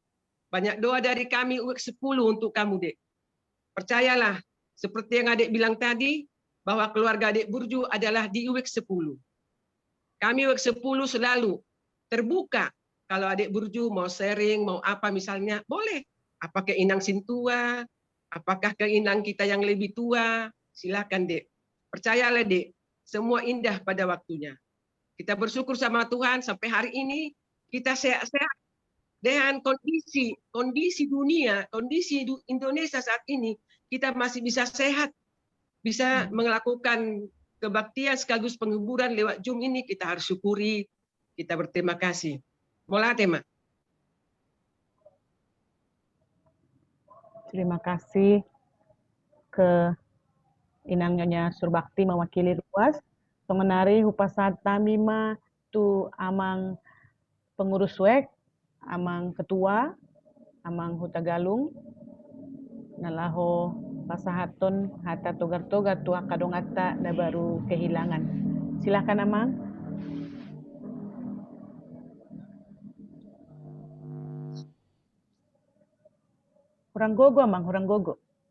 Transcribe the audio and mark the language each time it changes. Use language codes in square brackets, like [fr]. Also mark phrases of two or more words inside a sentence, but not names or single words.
[id] Banyak doa dari kami UIK 10 untuk kamu, Dek. Percayalah, seperti yang adik bilang tadi, bahwa keluarga adik Burju adalah di UIK 10. Kami UIK 10 selalu terbuka. Kalau adik Burju mau sharing, mau apa misalnya, boleh. Apakah [bbc] inang sintua, [id] apakah keinang kita yang lebih tua, silakan, Dek. Percayalah, Dek, semua indah pada waktunya. Kita bersyukur sama Tuhan sampai hari ini kita sehat-sehat dengan kondisi dunia, kondisi Indonesia saat ini, kita masih bisa sehat, bisa melakukan kebaktian sekaligus penghiburan lewat Zoom ini, kita harus syukuri, kita berterima kasih. Mola tema. Terima kasih ke Inang Nyonya Surbakti mewakili luas. [bbc] Mengenari hupasat tamima tu amang pengurus WEK, amang ketua, amang hutagalung, nalaho pasahaton hata togar-togar tua kadongata na baru kehilangan. [id] Silakan amang. [bbc] Hurang gogo amang, hurang gogo.